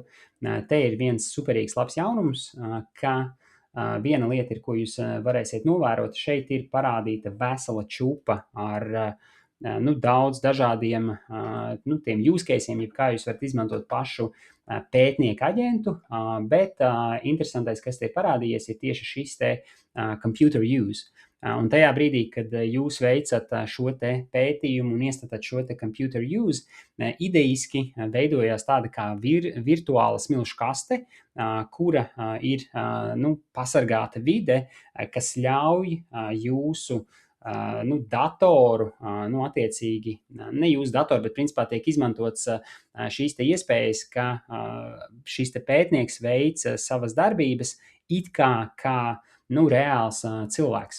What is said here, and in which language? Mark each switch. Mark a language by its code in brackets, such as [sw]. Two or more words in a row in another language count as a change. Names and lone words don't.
[lv] Te ir viens superīgs labs jaunums, ka viena lieta ir, ko jūs varēsiet novērot. Šeit ir parādīta vesela čupa ar daudz dažādiem tiem [en] use caseiem, [lv] jeb kā jūs varat izmantot pašu pētnieku aģentu, bet interesantais, kas te parādījies, ir tieši šis te [en] computer use. [lv] Un tajā brīdī, kad jūs veicat šo te pētījumu un iestatāt šo te [en] computer use, [lv] ideiski veidojās tāda kā virtuāla smilšu kaste, kura ir pasargāta vide, kas ļauj jūsu datoru, attiecīgi, ne jūsu datoru, bet principā tiek izmantots šīs te iespējas, ka šis te pētnieks veic savas darbības it kā reāls cilvēks.